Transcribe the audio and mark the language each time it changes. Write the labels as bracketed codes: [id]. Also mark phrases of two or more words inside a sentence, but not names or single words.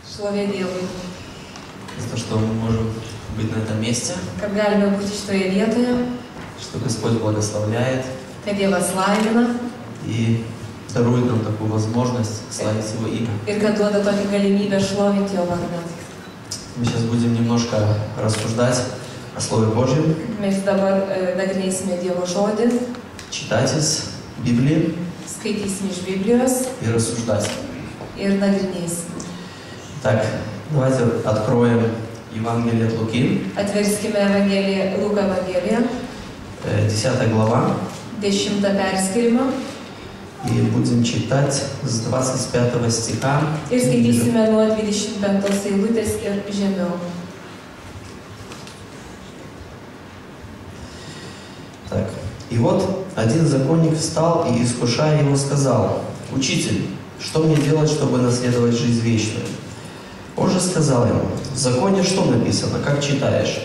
[lt] Šlovė Dievui. [ru] За то, что мы можем быть на этом месте. [lt] Kad galime būti šitoje vietoje. [ru] Что Господь благословляет. [lt] Kad Dievas laimina. [ru] И дарует нам такую возможность славить Его имя. [lt] Ir kad duoda tokią galimybę šlovinti Jo vardą. [ru] Мы сейчас будем немножко рассуждать о Слове Божьем. [lt] Mes dabar nagrinėsime Dievo žodį. [ru] Читать из Библии. [lt] Skaitysime iš Biblijos. [ru] И рассуждать. [lt] Ir nagrinėsime. [ru] Так, давайте откроем Евангелие от Луки. [lt] Atverskime Evangeliją, Luko Evangeliją. [ru] 10 глава. [lt] 10 perskyrimą. [ru] И будем читать с 25 стиха. [lt] Ir skaitysime nuo 25 eilutės ir žemiau. [ru] Так. И вот один законник встал и, искушая его, сказал: «Учитель, что мне делать, чтобы наследовать жизнь вечную?» Он же сказал ему: «В законе что написано, как читаешь?»